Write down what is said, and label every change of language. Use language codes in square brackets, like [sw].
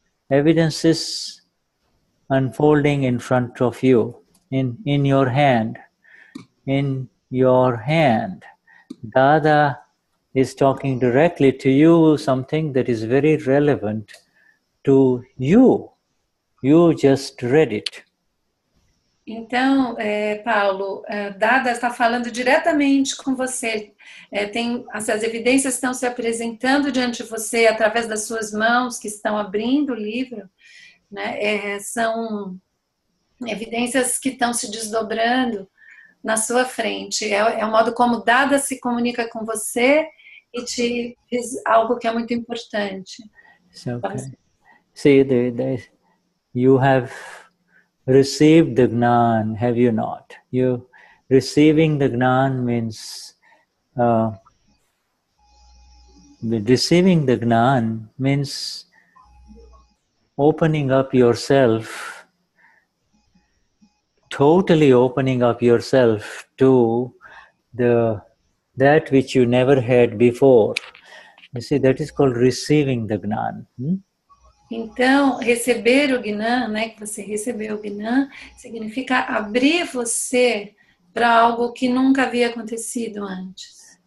[en] Evidences unfolding in front of you, in your hand. In your hand. Dada is talking directly to you, something that is very relevant to you. You just read it. [pt] Então, Paulo, Dada está falando diretamente com você. As evidências estão se apresentando diante de você através das suas mãos que estão abrindo o livro, né? São evidências que estão se desdobrando na sua frente. É o modo como Dada se comunica com você e te diz algo que é muito importante. [en] Okay. See, you have received the Gnan, have you not? Receiving the Gnan means receiving the Gnan means opening up yourself, totally opening up yourself to that which you never had before. You see, that is called receiving the Gnan. [pt] Então, receber o Gnan, né, que você recebeu o Gnan, significa abrir você para algo que nunca havia acontecido antes.